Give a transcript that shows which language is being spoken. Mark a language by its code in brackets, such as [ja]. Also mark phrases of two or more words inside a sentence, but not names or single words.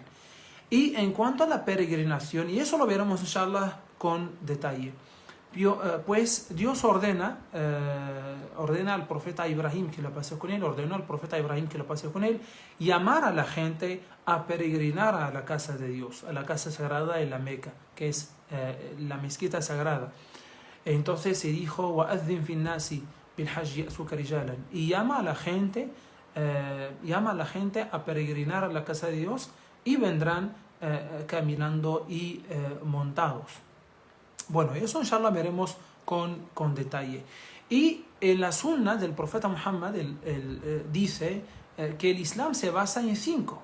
[es] Y en cuanto a la peregrinación, y eso lo veremos inshallah con detalle, pues Dios ordena al profeta Ibrahim, que lo pasó con él, ordenó al profeta Ibrahim que lo pasó con él, llamar a la gente a peregrinar a la casa de Dios, a la casa sagrada de la Meca, que es la mezquita sagrada. Entonces se dijo, [ar] وَأَذِّن فِي النَّاسِ بِالْحَجِّ يَأْتُوكَ رِجَالًا, [es] y llama a la gente a peregrinar a la casa de Dios, y vendrán caminando y montados. Bueno, eso inshallah veremos con detalle. Y en la sunna del profeta Muhammad dice que el Islam se basa en cinco.